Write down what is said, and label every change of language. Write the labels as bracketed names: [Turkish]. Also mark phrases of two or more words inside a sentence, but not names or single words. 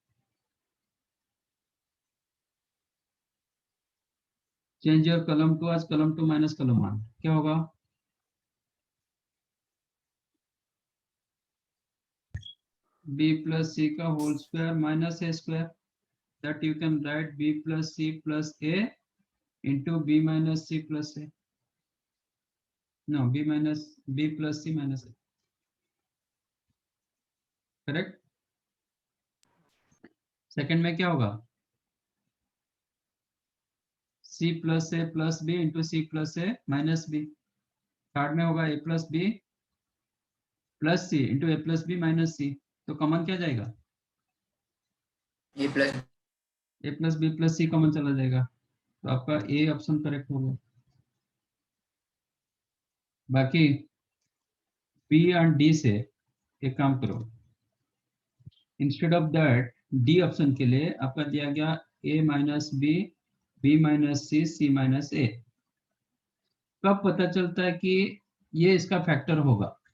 [English] change your column 2 as column 2 minus column 1, [Hindi] क्या होगा? [English] b plus c का whole square minus a square, that you can write b plus c plus a into b minus c plus a, no b plus c minus a, करेक्ट? [Hindi] सेकंड में क्या होगा? [English] c plus a plus b into c plus a minus b, थर्ड [Hindi] में होगा [English] a plus b plus c into a plus b minus c, [Hindi] तो कॉमन क्या जाएगा? [English] A plus b plus c [Hindi] कॉमन चला जाएगा, तो आपका ए ऑप्शन करेक्ट होगा। बाकी [English] B and D [Hindi] से एक काम करो, [English] instead of that D option [Hindi] के लिए आपका दिया गया [English] A minus B minus C minus A, [Hindi] कब पता चलता है कि ये इसका फैक्टर होगा?